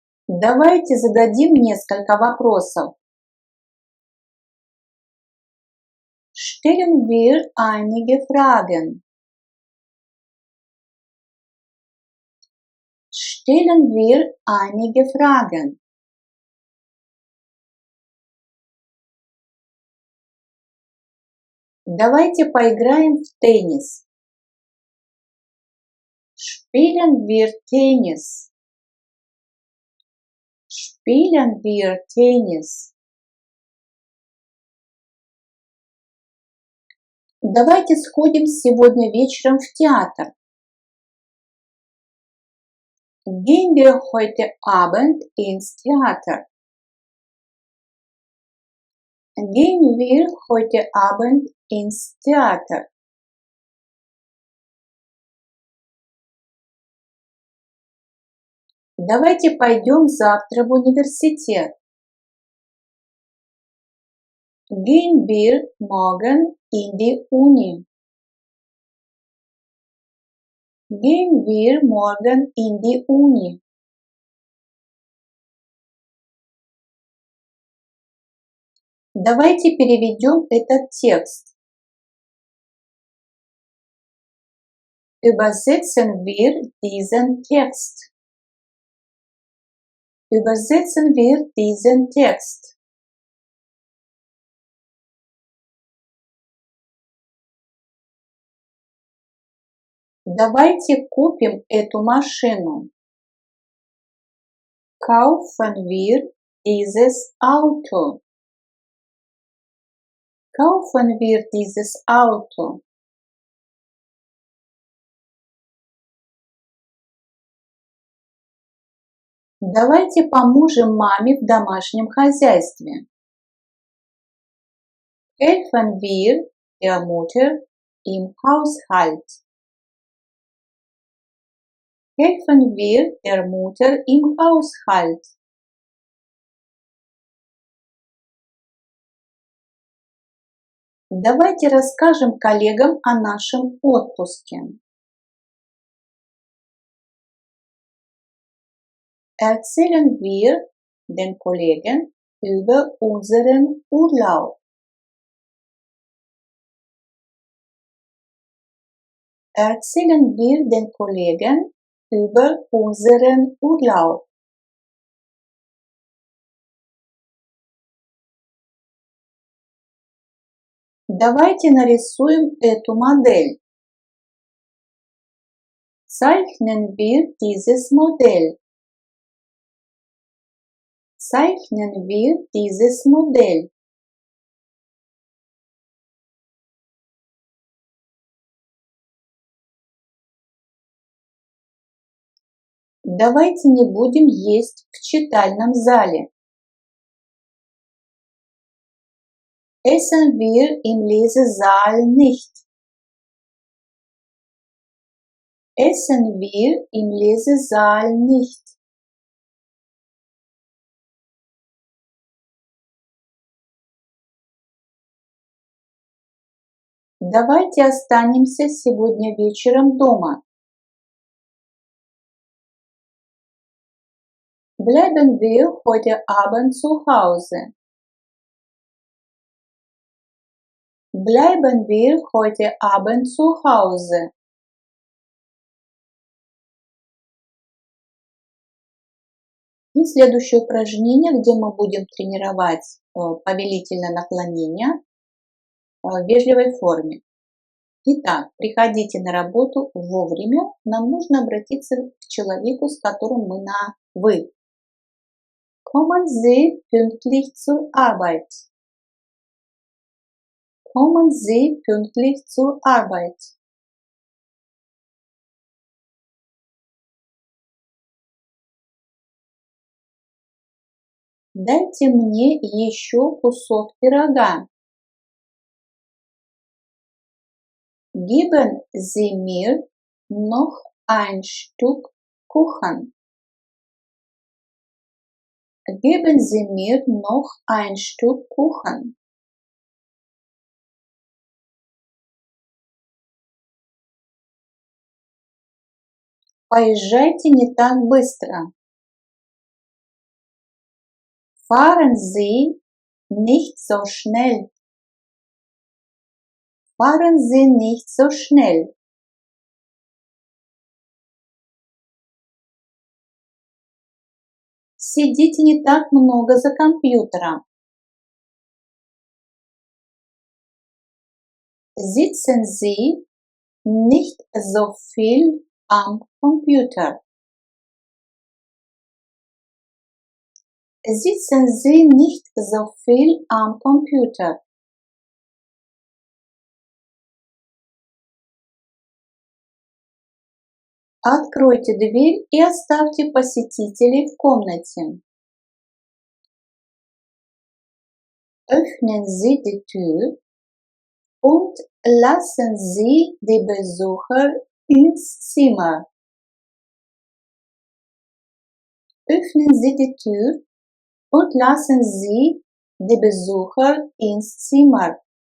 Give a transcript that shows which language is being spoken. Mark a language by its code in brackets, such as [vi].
[ru] Давайте зададим несколько вопросов. [de] Stellen wir einige Fragen. Stellen wir einige Fragen. [ru] Давайте поиграем в теннис. [de] Spielen wir Tennis. Spielen wir Tennis. [ru] Давайте сходим сегодня вечером в театр. [de] Gehen wir heute Abend ins Theater. Gehen wir heute Abend ins Theater. [ru] Давайте пойдем завтра в университет. [de] Gehen wir morgen in die Uni. Gehen wir morgen in die Uni. [ru] Давайте переведем этот текст. [de] Übersetzen wir diesen Text. Übersetzen wir diesen Text. [ru] Давайте купим эту машину. [de] Kaufen wir dieses Auto. Kaufen wir dieses Auto. [ru] Давайте поможем маме в домашнем хозяйстве. [de] Helfen wir der Mutter im Haushalt. Helfen wir der Mutter im Haushalt. [ru] Давайте расскажем коллегам о нашем отпуске. [de] Erzählen wir den Kollegen über unseren Urlaub. Erzählen wir den Kollegen über unseren Urlaub. [ru] Давайте нарисуем эту модель. [de] Zeichnen wir dieses Modell. Zeichnen wir dieses Modell. [ru] Давайте не будем есть в читальном зале. [de] Essen wir im Lesesaal nicht. Essen wir im Lesesaal nicht. [ru] Давайте останемся сегодня вечером дома. [de] Bleiben wir heute Abend zu Hause. Bleiben wir heute Abend zu Hause. [ru] И следующее упражнение, где мы будем тренировать повелительное наклонение в вежливой форме. Итак, приходите на работу вовремя. Нам нужно обратиться к человеку, с которым мы на «вы». [de] Kommen Sie pünktlich zur Arbeit. Kommen Sie pünktlich zur Arbeit. [ru] Дайте мне еще кусок пирога. [de] Geben Sie mir noch ein Stück Kuchen. Geben Sie mir noch ein Stück Kuchen. [ru] Поезжайте не так быстро. [de] Fahren Sie nicht so schnell. Fahren Sie nicht so schnell. [ru] Сидите не так много за компьютером. [de] Sitzen Sie nicht so viel am Computer. Sitzen Sie nicht so viel am Computer. [ru] Откройте дверь и оставьте посетителей в комнате. [de] Öffnen Sie die Tür und lassen Sie die Besucher ins Zimmer. Öffnen Sie die Tür und lassen Sie die Besucher ins Zimmer.